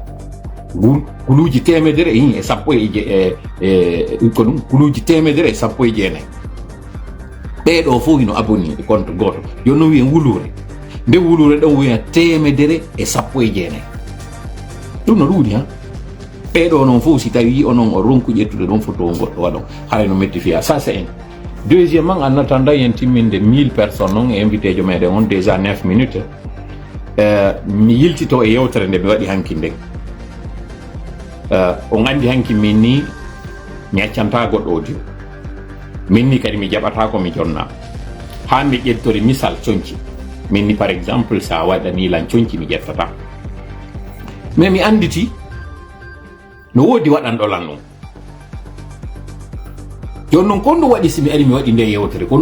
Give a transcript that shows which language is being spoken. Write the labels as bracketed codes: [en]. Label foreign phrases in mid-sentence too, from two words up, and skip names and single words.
[ff] guluji temedere e sappo ko ɗum guluji temedere e sappo e jeenayi ɓeɗo fof ino abonné e compte goto joni noon wiyen wulure nde wulure ɗon wiya temedere e sappo e jeenayi ɗum no ɗuuɗi ha ɓeɗo noon fof si tawi onon o ronku ƴettude ɗon photo goɗɗo waɗon haray no metti fiya [fr] ça c'est un deuxièmement en attendant [ff] yen timminde 1000 personnes noon e invité jo meɗen on [fr] déjà 9 minutes [ff] mi yiltito e yewtere nde mi waɗi hanki nden on andi hanki min ni mi accanta goɗɗo audio min ni kadi mi jaɓata ko mi jonna ha mi ƴettori misal coñci min ni [fr] par exemple [ff] sa waɗani lan coñci mi ƴettata mais mi anditi no woodi waɗanɗo lan ɗum joni noon kon ɗum waɗi simi ari mi waɗi nde yewtere kon ɗum